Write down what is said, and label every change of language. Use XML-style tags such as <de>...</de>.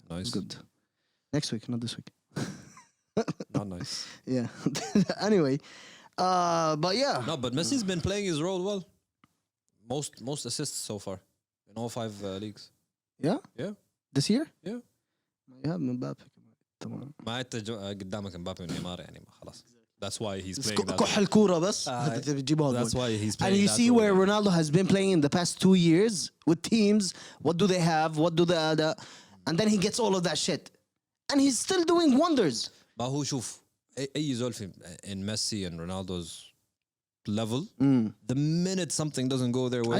<en>Nice. It's good. Next week, not this week. Not nice. Yeah. Anyway, but yeah. No, but Messi's been playing his role well. Most assists so far in all 5 leagues. Yeah? Yeah. This year? Yeah. Yeah, Mbappe.</en> <ar>تمام. ما أنت قدامك مبابي ونيمار يعني ما خلاص.</ar> <en>That's why he's playing that.</en> <ar>كح الكورة بس.</ar> <en>That's why he's playing. And you that see role. where Ronaldo has been playing in the past 2 years with teams. What do they have? What do the other? And then he gets all of that shit. And he's still doing wonders.</en> <ar>ما هو شوف أي زول في</ar> <en>in Messi and Ronaldo's level, the minute something doesn't go their way,</en>